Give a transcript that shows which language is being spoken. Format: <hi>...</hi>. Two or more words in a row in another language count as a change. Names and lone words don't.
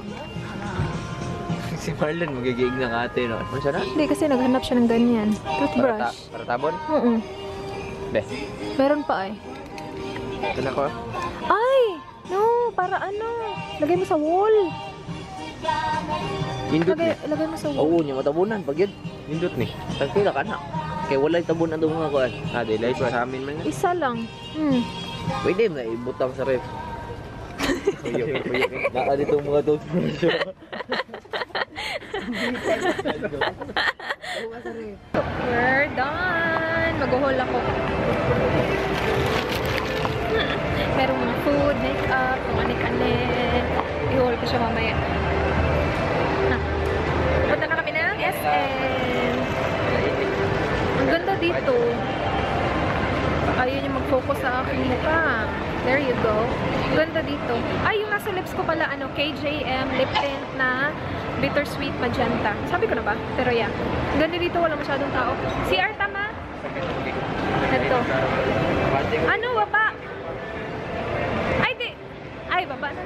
<tl>Si Marlon magiging na ate no.</tl> <ceb>Unsa na?</ceb> <tl>Hindi, kasi naghanap siya ng ganyan. Toothbrush.</tl> <ceb>Para tabon? Oo. Be.</ceb> <tl>Meron pa, ay. Ito na ko. Ay! No, para ano? Lagay mo sa wall.</tl> <ceb>Indot ni.</ceb> <tl>Lagay mo sa wall. Oo, nya matabunan pag yun.</tl> <ceb>Indot ni. Tagpila ka na. Kay walay tabunan daw mga kuan. Daylight sa amin man. Isa lang. Pwede na ibutang sa ref.</ceb> <tl>Naka dito mga toothbrush.</tl> <en>We're done.</en> <tl>Mag-haul ako. Merong mga food, makeup, kung anik-anik. I-haul ko siya mamaya. Punta na kami ng SM. Ang ganda dito. Ayun yung mag-focus sa aking mukha.</tl> <en>There you go.</en> <tl>Ganda dito. Ay, yung nasa lips ko pala, ano, KJM</tl> <en>lip tint</en> <tl>na</tl> <en>bittersweet magenta.</en> <tl>Sabi ko na ba? Pero yeah. Ganda dito, wala masyadong tao. CR tama? Ito. Ano, baba? Ay, di. Ay, baba na lang.</tl>